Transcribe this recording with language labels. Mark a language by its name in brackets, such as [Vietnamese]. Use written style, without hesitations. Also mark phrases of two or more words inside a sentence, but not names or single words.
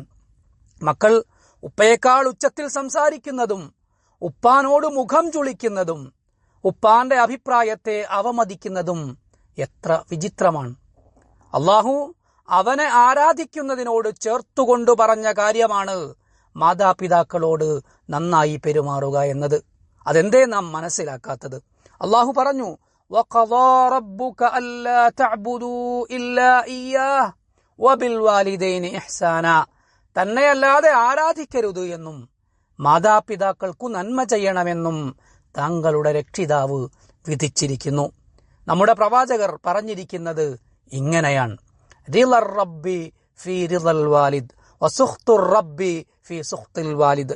[Malayalam] മക്കൾ ഉപ്പയേക്കാൾ ഉച്ചത്തിൽ സംസാരിക്കുന്നതും ഉപ്പാനോട് മുഖം ചുളിക്കുന്നതും ഉപ്പാന്റെ അഭിപ്രായത്തെ അവമതിക്കുന്നതും എത്ര വിചിത്രമാണ്. അള്ളാഹു അവനെ ആരാധിക്കുന്നതിനോട് ചേർത്തുകൊണ്ടു പറഞ്ഞ കാര്യമാണ് മാതാപിതാക്കളോട് നന്നായി പെരുമാറുക എന്നത്. അതെന്തേ നാം മനസ്സിലാക്കാത്തത്? അള്ളാഹു പറഞ്ഞു, [Arabic] وقضى ربك ألا تعبدوا إلا إياه وبالوالدين إحسانا [Malayalam] തന്നെയല്ലാതെ ആരാധിക്കരുത് എന്നും മാതാപിതാക്കൾക്കു നന്മ ചെയ്യണമെന്നും താങ്കളുടെ രക്ഷിതാവ് വിധിച്ചിരിക്കുന്നു. നമ്മുടെ പ്രവാചകർ പറഞ്ഞിരിക്കുന്നത് ഇങ്ങനെയാണ്: [Arabic] رضا الرب في رضا الوالد وسخط الرب في سخط الوالد.